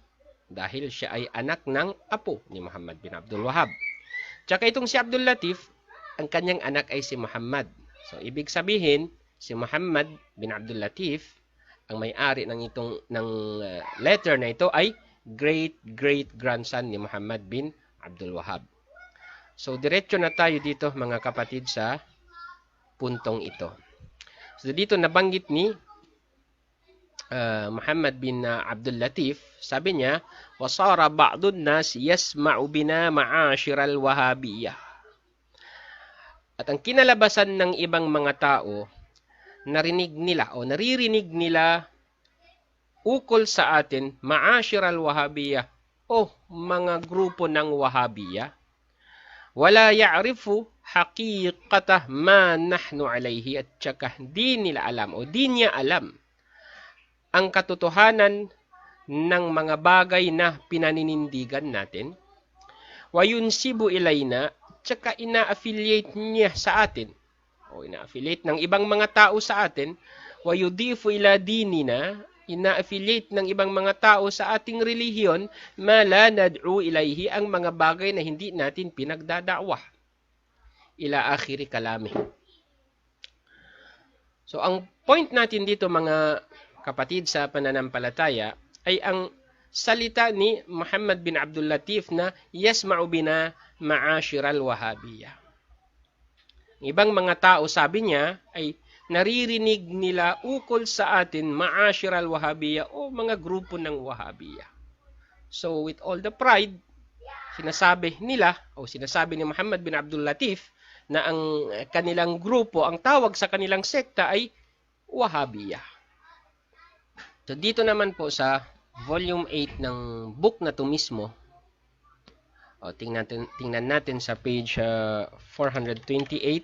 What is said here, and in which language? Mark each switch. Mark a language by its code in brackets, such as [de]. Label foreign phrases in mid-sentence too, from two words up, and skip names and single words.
[tl] Dahil siya ay anak ng apo ni Muhammad bin Abdul Wahhab. Tsaka itong si Abdul Latif, ang kanyang anak ay si Muhammad. So, ibig sabihin, si Muhammad bin Abdul Latif, ang may-ari ng letter na ito ay great-great-grandson ni Muhammad bin Abdul Wahhab. So, diretso na tayo dito mga kapatid sa puntong ito. So, dito nabanggit ni Muhammad bin Abdul Latif, sabi niya, [ar] وَصَارَ بَعْضُ النَّاسِ يَسْمَعُ بِنَا مَعَاشِرَ الْوَهَابِيَّةِ. [tl] At ang kinalabasan ng ibang mga tao, naririnig nila ukol sa atin, [ar] معاشر الوهابية, [tl] o mga grupo ng Wahhabiyah, [ar] ولا يعرف حقيقته ما نحن عليه, [tl] at saka di nila alam o di niya alam ang katotohanan ng mga bagay na pinaninindigan natin. [ar] وينسب إلينا, [tl] tsaka ina-affiliate niya sa atin o ina-affiliate ng ibang mga tao sa atin. [ar] ويضيف إلى ديننا, [tl] ina-affiliate ng ibang mga tao sa ating relihiyon, [ar] ما لا ندعو إليه, [tl] ang mga bagay na hindi natin pinagdadawah. [ar] إلى آخر كلامه. [tl] So, ang point natin dito mga kapatid sa pananampalataya ay ang salita ni Muhammad bin Abdul Latif na [ar] يسمع بنا معاشر الوهابية. [tl] Ibang mga tao, sabi niya, ay naririnig nila ukol sa atin [ar] معاشر الوهابية [tl] o mga grupo ng Wahhabiyah. [en] So, with all the pride, [tl] sinasabi nila o sinasabi ni Muhammad bin Abdul Latif na ang kanilang grupo, ang tawag sa kanilang sekta ay Wahhabiyah. So, dito naman po sa volume 8 ng book na to mismo, tingnan natin sa page 428.